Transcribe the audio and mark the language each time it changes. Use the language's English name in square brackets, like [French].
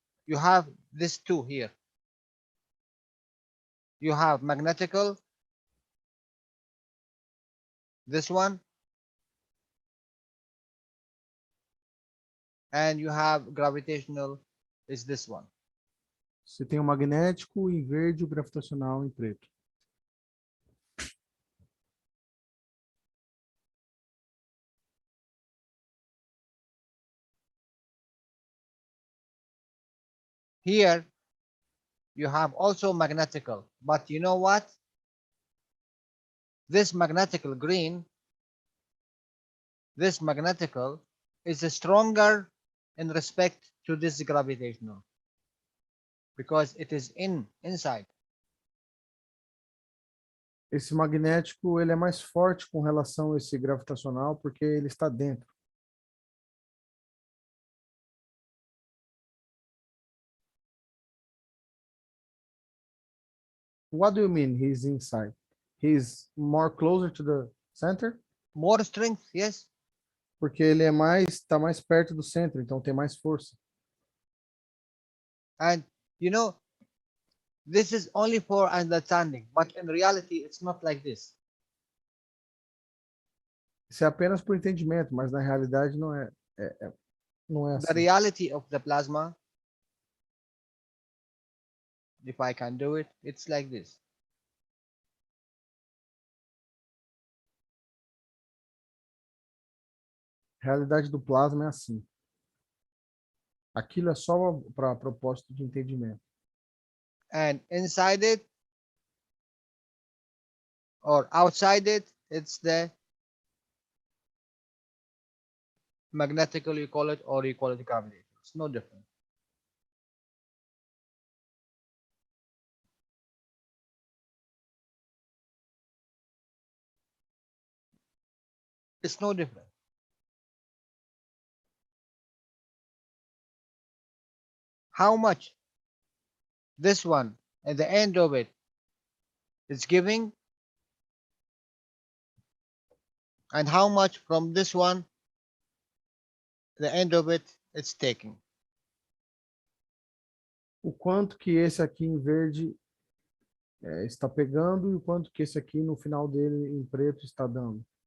[English] You have this two here. You have magnetical, this one, And you have gravitational is this one. [Portuguese] Você tem o magnético em verde e o gravitacional em preto. [English] Here you have also magnetical, but you know what? This magnetical green, this magnetical is stronger in respect to this gravitational because it is inside. [Portuguese] Esse magnético ele é mais forte com relação a esse gravitacional porque ele está dentro. [English] What do you mean he's inside? He's more closer to the center? More strength, yes. [Portuguese] Porque ele é está mais perto do centro, então tem mais força. [English] And you know, this is only for understanding, but in reality, it's not like this. [Portuguese] Isso é apenas por entendimento, mas na realidade não é [English] The [Portuguese] assim. [English] reality of the plasma, if I can do it, it's like this. [Portuguese] A realidade do plasma é assim. Aquilo é só para propósito de entendimento. [English] And inside it or outside it, it's the magnetical, you call it, or you call it gravitational. It's no different. It's no different. How much this one at the end of it is giving, and how much from this one the end of it it's taking. [Portuguese] O quanto que esse aqui em verde está pegando e o quanto que esse aqui no final dele em preto está dando.